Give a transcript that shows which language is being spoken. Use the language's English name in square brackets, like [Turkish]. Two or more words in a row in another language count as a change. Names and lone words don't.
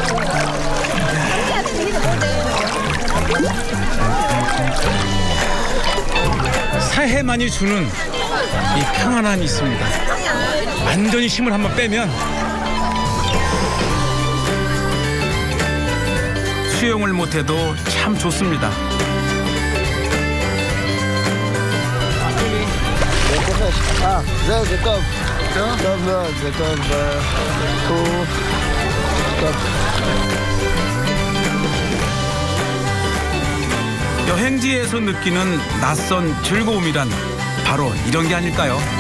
[Korean] 사해만이 주는 이 평안함이 있습니다. 완전히 힘을 한번 빼면 수영을 못해도 참 좋습니다. [Hebrew] זה טוב. טוב מאוד, זה טוב. טוב. [Korean] 여행지에서 느끼는 낯선 즐거움이란 바로 이런 게 아닐까요?